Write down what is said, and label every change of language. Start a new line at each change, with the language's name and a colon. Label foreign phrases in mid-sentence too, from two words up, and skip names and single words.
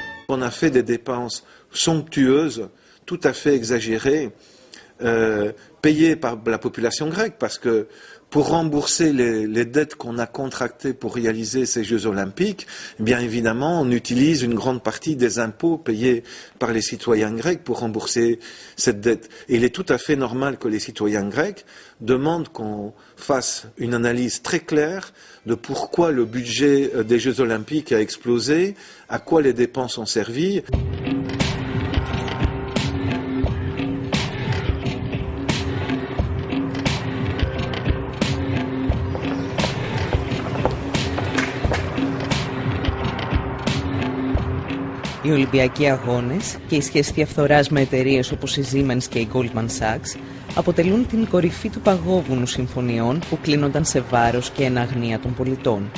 French: on a fait des dépenses somptueuses, tout à fait exagérées, payées par la population grecque, parce que pour rembourser les dettes qu'on a contractées pour réaliser ces Jeux Olympiques, bien évidemment, on utilise une grande partie des impôts payés par les citoyens grecs pour rembourser cette dette. Et il est tout à fait normal que les citoyens grecs demandent qu'on fasse une analyse très claire de pourquoi le budget des Jeux Olympiques a explosé, à quoi les dépenses ont servi.
Greek: Οι Ολυμπιακοί Αγώνες και η σχέση διαφθοράς με εταιρείες όπως η Siemens και η Goldman Sachs αποτελούν την κορυφή του παγόβουνου συμφωνιών που κλείνονταν σε βάρος και εν αγνία των πολιτών.